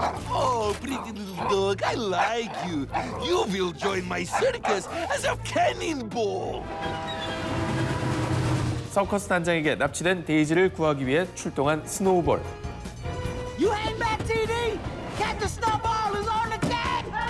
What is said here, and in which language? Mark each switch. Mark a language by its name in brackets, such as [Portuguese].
[English] Oh, pretty little dog, I like you. You will join my circus as a cannonball. [Korean] 서커스 단장에게 납치된 데이지를 구하기 위해 출동한 스노우볼. [English] You ain't back, TD! Captain Snowball is on the deck!